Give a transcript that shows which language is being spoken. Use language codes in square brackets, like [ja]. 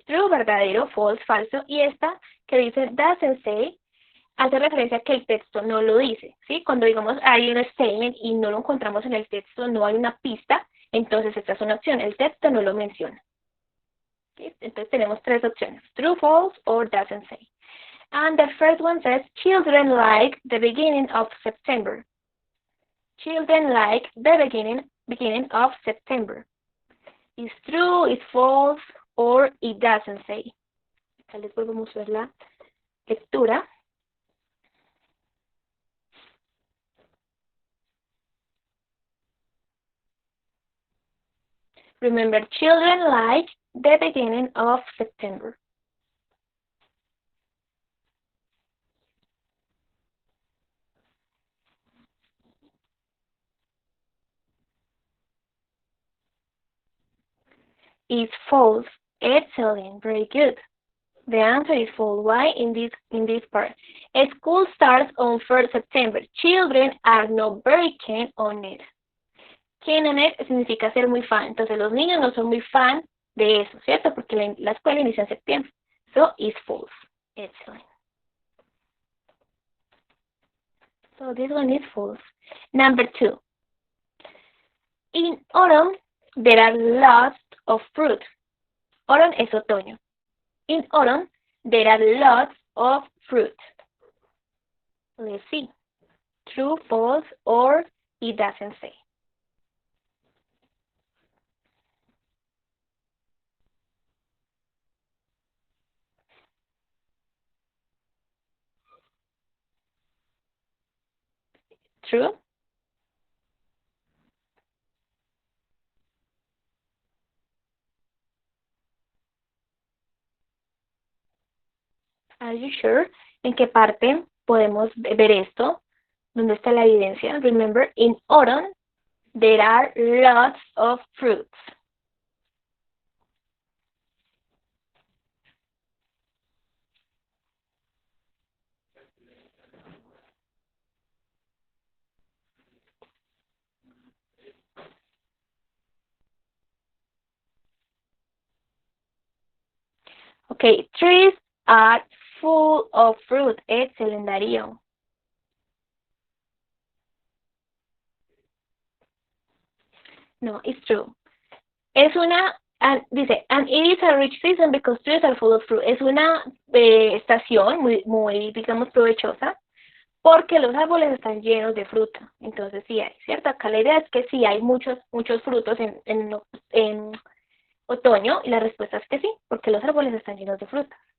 [es] True, verdadero, false, falso, y esta que dice [en] doesn't say [es] hace referencia a que el texto no lo dice, ¿sí? Cuando digamos hay un statement y no lo encontramos en el texto, no hay una pista, entonces esta es una opción, el texto no lo menciona. ¿Sí? Entonces tenemos tres opciones, [en] true, false, or doesn't say. And the first one says, children like the beginning of September. Children like the beginning of September. It's true, it's false, or it doesn't say. [es] Acá les vuelvo a mostrar la lectura. [en] Remember, children like the beginning of September. It's false. Excellent. Very good. The answer is false. Why in this part? School starts on 1st September. Children are not very keen on it. Keen on it [es] significa ser muy fan. Entonces los niños no son muy fan de eso, ¿cierto? Porque la escuela inicia en septiembre. [en] So it's false. Excellent. So this one is false. Number 2. In autumn, there are lots of fruit. Autumn [es] es otoño. [en] In autumn, there are lots of fruit. Let's see. True, false, or it doesn't say. true. Are you sure? [es] ¿En qué parte podemos ver esto? ¿Dónde está la evidencia? [en] Remember, in autumn, there are lots of fruits. Okay, trees are full of fruit. Excellent, Darío. No, it's true. [es] Es una, dice, [en] and it is a rich season because trees are full of fruit. [es] Es una estación muy, digamos, provechosa porque los árboles están llenos de fruta. Entonces sí hay, ¿cierto? Acá la idea es que sí hay muchos frutos en otoño y la respuesta es que sí, porque los árboles están llenos de fruta.